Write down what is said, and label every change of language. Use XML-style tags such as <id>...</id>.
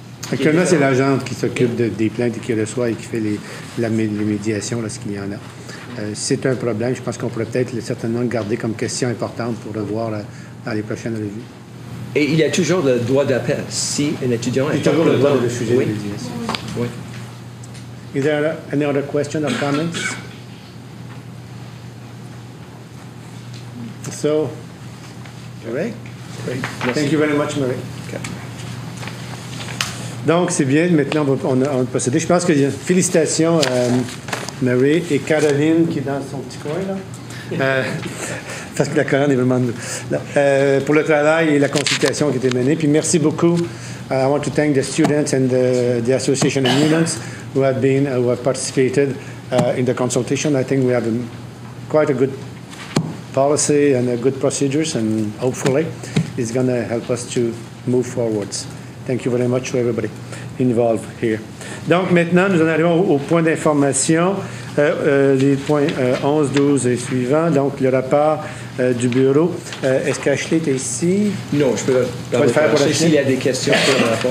<fr>Actuellement, c'est l'agent qui s'occupe des plaintes et qui reçoit et qui fait les médiations lorsqu'il y en a. C'est un problème. Je pense qu'on pourrait peut-être certainement garder comme question importante pour revoir dans les prochaines revues. Et il y a toujours le droit d'appel si un étudiant est... Il y a toujours le droit de refuser la médiation. Oui.</fr> <en>Is there any other question or comments? So, all right. Great. Thank you very much, Marie. Okay.</en> <fr>Donc, c'est bien. Maintenant, on va procéder. Je pense que félicitations à Marie et Caroline qui est dans son petit coin, là. Parce que la colonne est vraiment... pour le travail et la consultation qui a été menée. Puis merci beaucoup.</fr> <en>I want to thank the students and the association and unions who have participated in the consultation. I think we have quite a good policy and good procedures, and hopefully it's going to help us to move forwards. Thank you very much to everybody involved here.</en> <fr>Donc maintenant, nous en arrivons au point d'information, les points 11, 12 et suivants. Donc le rapport du bureau. Est-ce qu'Ashley est ici? Non, je peux le faire pour Ashley. S'il y a des questions sur le rapport.</fr>